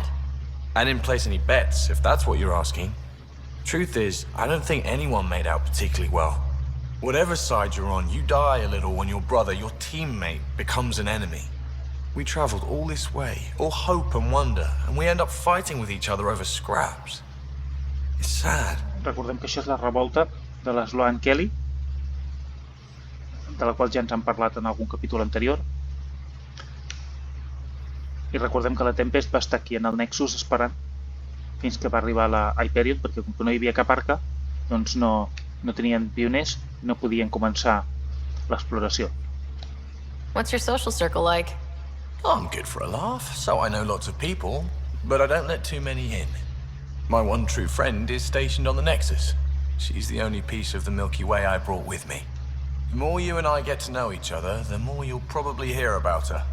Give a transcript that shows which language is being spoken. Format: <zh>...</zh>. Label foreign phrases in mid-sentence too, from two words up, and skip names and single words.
<en>I didn't place any bets, if that's what you're asking. Truth is, I don't think anyone made out particularly well. Whatever side you're on, you die a little when your brother, your teammate, becomes an enemy. We traveled all this way, all hope and wonder, and we end up fighting with each other over scraps. It's sad.</en> <ca>Recordem que això és la revolta de la Sloan Kelly, de la qual ja ens han parlat en algun capítol anterior. I recordem que la Tempest va estar aquí en el Nexus esperant fins que va arribar la Hyperion, perquè com que no hi havia cap arca, doncs no tenien pioners, no podien començar l'exploració.</ca> <en>What's your social circle like? I'm good for a laugh, so I know lots of people, but I don't let too many in. My one true friend is stationed on the Nexus. She's the only piece of the Milky Way I brought with me. The more you and I get to know each other, the more you'll probably hear about her.</en>